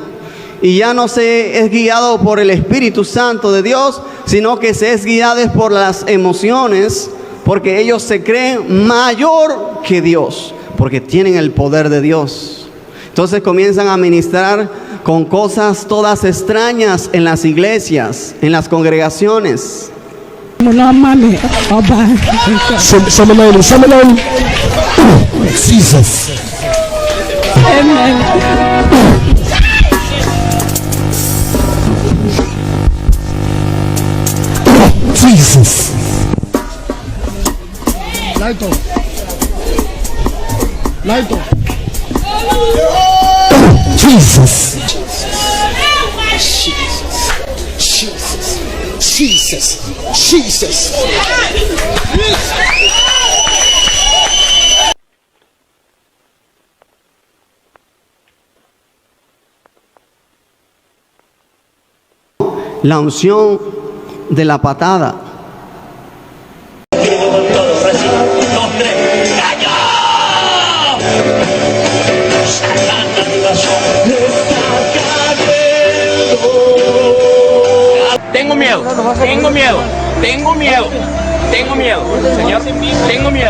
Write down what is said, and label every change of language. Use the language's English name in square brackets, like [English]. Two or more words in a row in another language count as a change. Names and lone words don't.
[Spanish] Y ya no se es guiado por el Espíritu Santo de Dios, sino que se es guiado por las emociones, porque ellos se creen mayor que Dios, porque tienen el poder de Dios. Entonces comienzan a ministrar con cosas todas extrañas en las iglesias, en las congregaciones. Jesus. Amen. Jesus. Lighto. Lighto. Jesus. Jesus. Jesus. Jesus. La unción de la patada. Tengo miedo, Señor, tengo miedo.